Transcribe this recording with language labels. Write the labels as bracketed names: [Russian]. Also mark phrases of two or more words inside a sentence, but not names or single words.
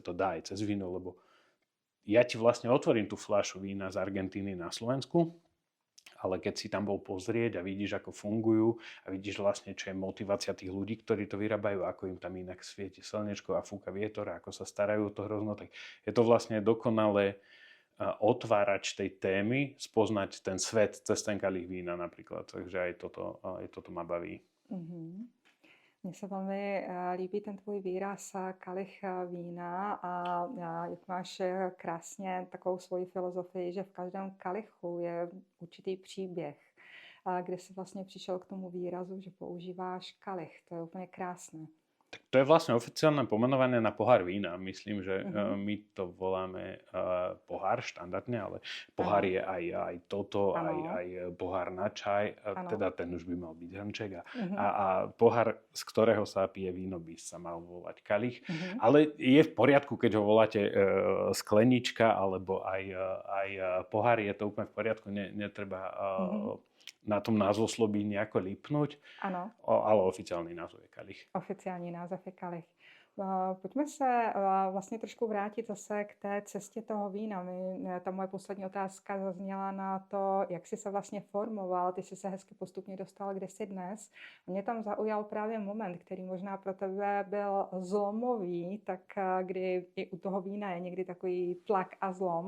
[Slovak] to dá aj cez víno, lebo ja ti vlastne otvorím tú fľašu vína z Argentíny na Slovensku, ale keď si tam bol pozrieť a vidíš, ako fungujú a vidíš vlastne, čo je motivácia tých ľudí, ktorí to vyrábajú, ako im tam inak svieti slnečko a fúka vietor a ako sa starajú o to hrozno, tak je to vlastne dokonalé otvárač tej témy, spoznať ten svet cez ten kalich vína napríklad. Takže aj toto ma baví. Mm-hmm. [Czech] Mně se velmi líbí ten tvůj výraz kalich vína a jak máš krásně takovou svoji filozofii, že v každém kalichu je určitý příběh, kde jsi vlastně přišel k tomu výrazu, že používáš kalich. To je úplně krásné. [Slovak] Tak to je vlastne oficiálne pomenovanie na pohár vína. Myslím, že my to voláme pohár štandardne, ale pohár je aj toto, aj pohár na čaj, teda ten už by mal byť hrnček a pohár, z ktorého sa pije víno, by sa mal volať kalich. Ale je v poriadku, keď ho voláte sklenička alebo aj pohár, je to úplne v poriadku, netreba na tom názvosloví nejako lipnúť, ale oficiálny názov je kalich. [Czech] Oficiální název je kalich. Pojďme se vlastně trošku vrátit zase k té cestě toho vína. Ta moje poslední otázka zazněla na to, jak jsi se vlastně formoval. Ty jsi se hezky postupně dostal, kde jsi dnes. Mě tam zaujal právě moment, který možná pro tebe byl zlomový, tak kdy i u toho vína je někdy takový tlak a zlom.